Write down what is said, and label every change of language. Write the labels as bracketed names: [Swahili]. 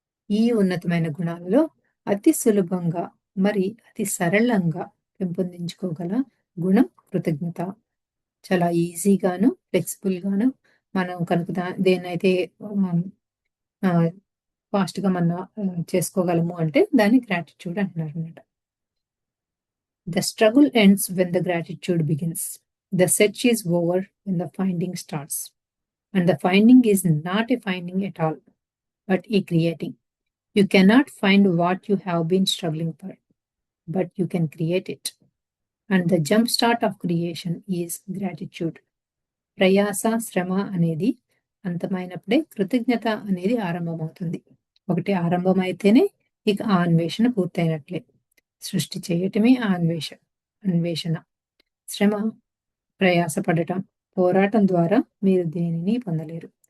[Telugu] ఈ ఉన్నతమైన గుణాలలో అతి సులభంగా, మరి అతి సరళంగా పెంపొందించుకోగల గుణం కృతజ్ఞత. చాలా ఈజీగాను, ఫ్లెక్సిబుల్‌గాను మనం కనుక దేన్నైతే ఆహ్, ఆహ్, ఫాస్ట్‌గా మనం చేసుకోగలము అంటే దాన్ని gratitude అంటున్నారనమాట. [English] The struggle ends when the gratitude begins. The search is over when the finding starts. And the finding is not a finding at all, but a creating. You cannot find what you have been struggling for, but you can create it. And the jump start of creation is gratitude. [Telugu] ప్రయాస, శ్రమ అనేది అంతమైనప్పుడే కృతజ్ఞత అనేది ఆరంభమవుతుంది. ఒకటి ఆరంభమైతేనే ఇక ఆ అన్వేషణ పూర్తయినట్లే. సృష్టి చేయటమే ఆ అన్వేషణ. శ్రమ, ప్రయాసపడటం, పోరాటం ద్వారా మీరు దేనిని పొందలేరు.